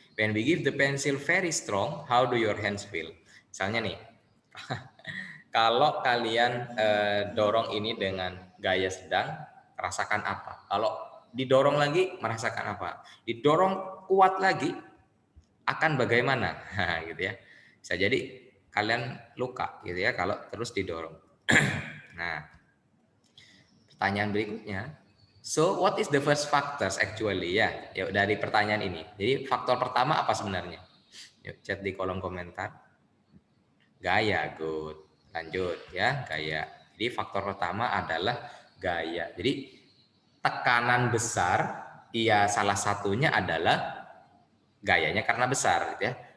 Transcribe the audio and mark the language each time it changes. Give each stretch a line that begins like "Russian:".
English: When we give the pencil very strong, how do your hands feel?
Indonesian: Misalnya nih, kalau kalian dorong ini dengan gaya sedang, rasakan apa? Kalau didorong lagi, merasakan apa? Didorong kuat lagi, akan bagaimana? Nah, gitu ya. Bisa jadi kalian luka gitu ya kalau terus didorong. Nah, pertanyaan berikutnya.
English: So, what is the first factors actually ya?
Indonesian: Yuk dari pertanyaan ini. Jadi faktor pertama apa sebenarnya? Yuk chat di kolom komentar. Gaya, good. Lanjut ya, gaya. Jadi faktor pertama adalah gaya. Jadi tekanan besar, ya salah satunya adalah gayanya karena besar, gitu ya.